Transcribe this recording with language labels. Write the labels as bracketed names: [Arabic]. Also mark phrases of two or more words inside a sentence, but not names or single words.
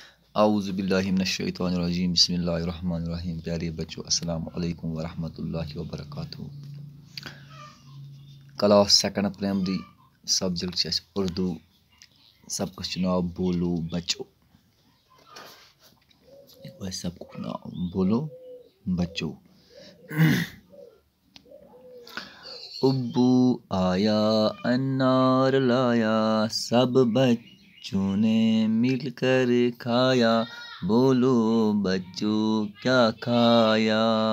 [Arabic] اعوذ باللہ من الشیطان الرجیم بسم اللہ الرحمن الرحیم. [Urdu] پیارے بچوں [Arabic] السلام علیکم ورحمۃ اللہ وبرکاتہ. [English] class second primary [Kashmiri] سبجیکٹ چھِ اردو. سبقس چھُ ناو [Urdu] بولو بچو. [Kashmiri] سبقُک ناو [Urdu] بولو بچو. ابو آیا انار لایا سب بچوں نے مل کر کھایا. بولو بچوں کیا کھایا؟